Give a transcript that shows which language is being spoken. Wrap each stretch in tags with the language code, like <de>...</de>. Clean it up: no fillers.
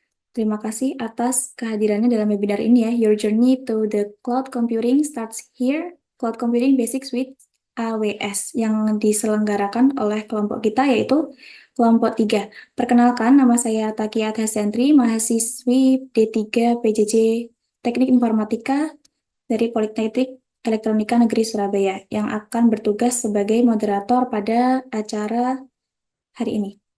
<id>Terima kasih atas kehadirannya dalam webinar ini ya.</id> <en>Your journey to the cloud computing starts here.</en> <id>Cloud Computing Basics with AWS yang diselenggarakan oleh kelompok kita yaitu kelompok 3. Perkenalkan, nama saya Takia Sentri, mahasiswi D3 PJJ Teknik Informatika dari Politeknik Elektronika Negeri Surabaya yang akan bertugas sebagai moderator pada acara hari ini.</id>